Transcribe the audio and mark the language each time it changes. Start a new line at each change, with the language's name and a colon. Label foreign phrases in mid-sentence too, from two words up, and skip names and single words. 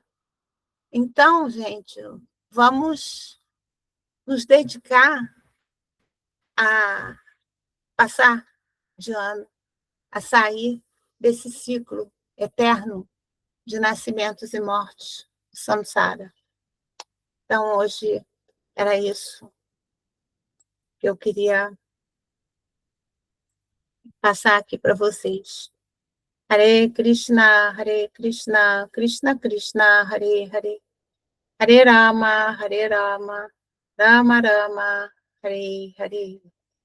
Portuguese: Então, gente, vamos nos dedicar a passar de ano, a sair desse ciclo eterno de nascimentos e mortes, samsara. Então, hoje era isso que eu queria passar aqui para vocês.
Sanskrit: हरे कृष्ण कृष्ण कृष्ण हरे हरे हरे राम राम राम हरे हरे.